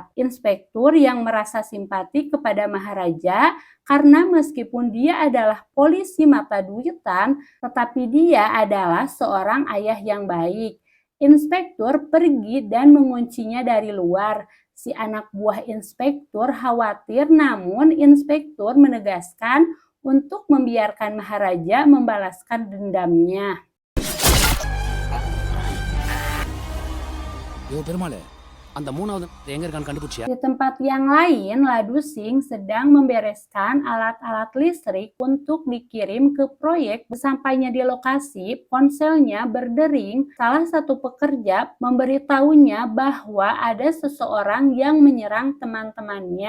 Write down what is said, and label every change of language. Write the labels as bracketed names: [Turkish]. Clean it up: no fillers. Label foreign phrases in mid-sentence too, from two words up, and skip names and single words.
[Indonesian] Inspektur yang merasa simpati kepada Maharaja karena meskipun dia adalah polisi mata duitan, tetapi dia adalah seorang ayah yang baik. Inspektur pergi dan menguncinya dari luar. Si anak buah inspektur khawatir, namun inspektur menegaskan untuk membiarkan Maharaja membalaskan dendamnya. [Tamil] யோ பெருமாளே, அந்த 3வது எங்க இருக்கான்னு கண்டுபிடிச்சியா? [Indonesian] Di tempat yang lain, Ladusing sedang membereskan alat-alat listrik untuk dikirim ke proyek. Sesampainya di lokasi, ponselnya berdering. Salah satu pekerja memberitahunya bahwa ada seseorang yang menyerang teman-temannya.